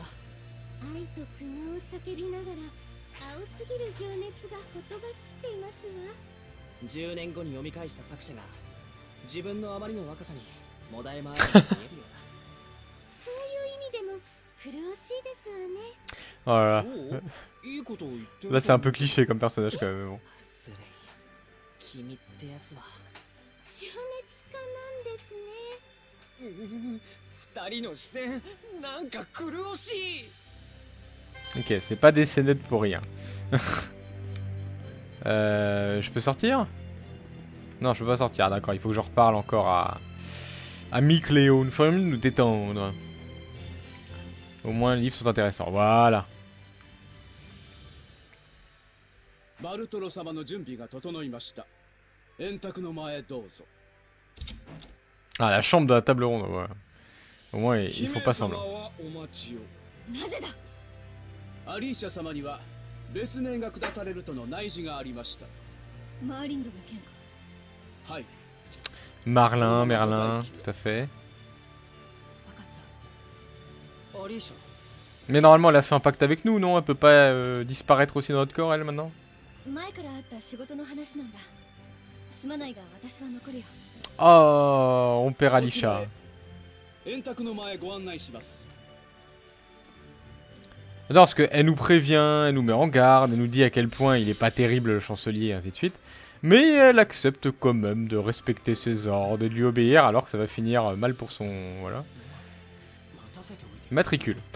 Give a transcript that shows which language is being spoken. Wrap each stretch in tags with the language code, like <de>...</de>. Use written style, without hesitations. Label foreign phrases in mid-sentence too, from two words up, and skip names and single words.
<ja>愛と苦悩を叫びながら青すぎる情熱がほとばしっていますわ。 10年後に読み返した作者が自分のあまりの若さにもだえ回るような。そういう意味でも苦しいですわね。</ja> <fr>Voilà.</fr> <ja>いいことを言ってる。</ja> <fr>Là, c'est un peu cliché comme personnage quand même. Mais bon.</fr> <ja>スレイ、君ってやつは情熱家なんですね。二人の視線なんか苦しい。</ja> <fr>Ok, c'est pas des scénettes pour rien. Je peux sortir? Non, je peux pas sortir, d'accord. Il faut que je reparle encore à Mick Léo. Il faut nous détendre. Au moins, les livres sont intéressants. Voilà.</fr> <ja>バルトロ様の準備が整いました。円卓の前へどうぞ。</ja> <fr>Ah, la chambre de la table ronde, voilà. Au moins, ils font pas semblant.</fr> <ja>なぜだ。アリーシャ様には別名が下されるとの内示がありました。マーリンドの件か。はい。</ja> <fr>Merlin, tout à fait.</fr> <ja>わかった。アリーシャ、</ja> <fr>Mais normalement, elle a fait un pacte avec nous, non? Elle peut pas disparaître aussi dans notre corps, elle, maintenant?</fr> <ja>前からあった仕事の話なんだ。すまないが私は残るよ。</ja> <fr>Oh, on perd Alisha.</fr> <ja>円卓の前へご案内します。</ja> <fr>Non, parce qu'elle nous prévient, elle nous met en garde, elle nous dit à quel point il est pas terrible le chancelier, et ainsi de suite. Mais elle accepte quand même de respecter ses ordres, de lui obéir, alors que ça va finir mal pour son... Voilà. Matricule.</fr>